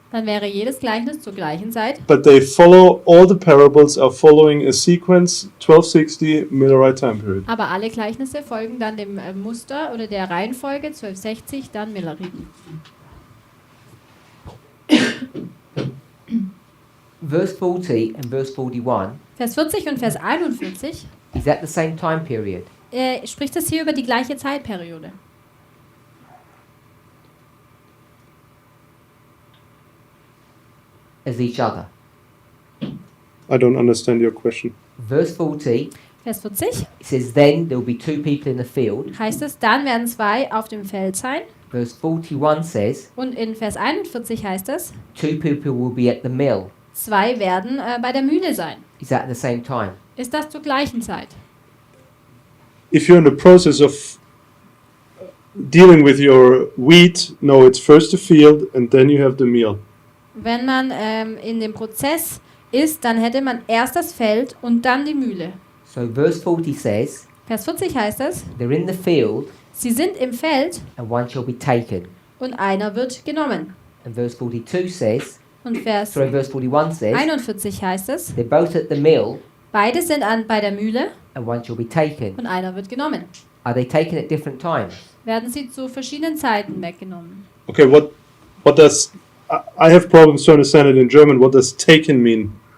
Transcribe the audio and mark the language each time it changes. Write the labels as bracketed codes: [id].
[de] dann wäre jedes Gleichnis zur gleichen Zeit. [en] but they follow, all the parables are following a sequence 1260 Millerite time period. [de] Aber alle Gleichnisse folgen dann dem Muster oder der Reihenfolge 1260, dann Milleriten. [en] verse 40 and verse 41, [de] Vers 40 und Vers 41, [en] is that the same time period? [de] spricht es hier über die gleiche Zeitperiode. [en] As each other. I don't understand your question. Verse 40, [de] Vers 40 [en] it says, then there will be 2 people in the field. [de] heißt es, dann werden 2 auf dem Feld sein. [en] Verse 41 says, [de] Und in Vers 41 heißt es, [en] 2 people will be at the mill. [de] 2 werden bei der Mühle sein. [en] Is that at the same time? [de] Ist das zur gleichen Zeit? [en] If you're in the process of dealing with your wheat, no, it's first the field and then you have the meal. [de] Wenn man in dem Prozess ist, dann hätte man erst das Feld und dann die Mühle. [en] So verse 40 says, [de] Vers 40 heißt es, [en] they're in the field [de] sie sind im Feld [en] and one shall be taken. [de] und einer wird genommen. [en] And verse 42 says, [de] Und Vers [en] verse 41 says, [de] 41 heißt es, [en] they're both at the mill [de] beide sind bei der Mühle [en] and one shall be taken. [de] und einer wird genommen. [en] Are they taken at different times? [de] Werden sie zu verschiedenen Zeiten weggenommen. [en] Okay, what does, I have problems to understand it in German, what does taken mean?